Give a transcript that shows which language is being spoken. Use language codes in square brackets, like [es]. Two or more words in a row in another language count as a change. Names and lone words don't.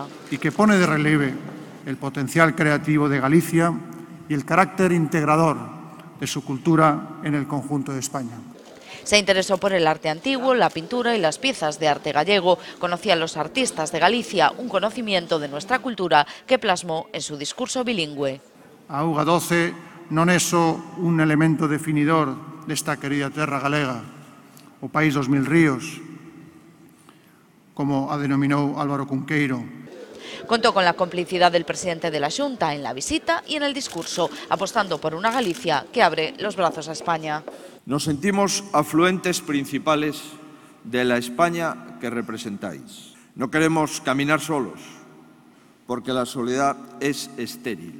[es] Y que pone de relieve el potencial creativo de Galicia y el carácter integrador de su cultura en el conjunto de España. Se interesó por el arte antiguo, la pintura y las piezas de arte gallego. Conocía a los artistas de Galicia, un conocimiento de nuestra cultura que plasmó en su discurso bilingüe. [gl] A Auga 12 non é só un elemento definidor desta querida terra galega, o país dos 1000 ríos, como a denominou Álvaro Cunqueiro. [es] Contó con la complicidad del presidente de la Xunta en la visita y en el discurso, apostando por una Galicia que abre los brazos a España. Nos sentimos afluentes principales de la España que representáis. No queremos caminar solos, porque la soledad es estéril.